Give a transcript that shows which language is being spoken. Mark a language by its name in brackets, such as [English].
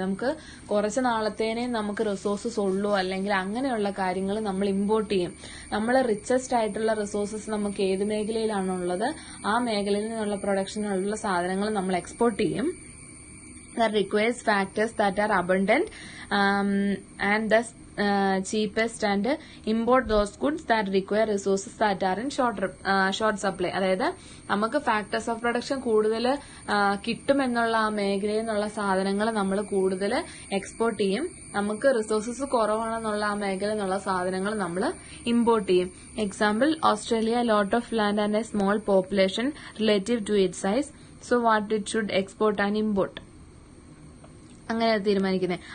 [Malayalam] നമുക്ക് കുറച്ച് നാളത്തേനെ നമുക്ക് റിസോഴ്സസ് ഉള്ളൂ, അല്ലെങ്കിൽ അങ്ങനെയുള്ള കാര്യങ്ങൾ നമ്മൾ ഇമ്പോർട്ട് ചെയ്യും. നമ്മൾ റിച്ചസ്റ്റ് ആയിട്ടുള്ള റിസോഴ്സസ് നമുക്ക് ഏത് മേഖലയിലാണുള്ളത് ആ മേഖലയിൽ നിന്നുള്ള പ്രൊഡക്ഷനുള്ള സാധനങ്ങൾ നമ്മൾ എക്സ്പോർട്ട് ചെയ്യും. [English] That requires factors that are abundant and thus cheapest and import those goods that require resources that are in short supply. [Malayalam] അതായത് നമുക്ക് ഫാക്ടേഴ്സ് ഓഫ് പ്രൊഡക്ഷൻ കൂടുതൽ കിട്ടുമെന്നുള്ള ആ മേഖലയിൽ നിന്നുള്ള സാധനങ്ങൾ നമ്മൾ കൂടുതൽ എക്സ്പോർട്ട് ചെയ്യും. നമുക്ക് റിസോഴ്സസ് കുറവാണെന്നുള്ള ആ മേഖലയിൽ നിന്നുള്ള സാധനങ്ങൾ നമ്മൾ ഇമ്പോർട്ട് ചെയ്യും. [English] Example, Australia lot of land and a small population relative to it size, so what it should export and import. [Malayalam] അങ്ങനെ തീരുമാനിക്കുന്നത്.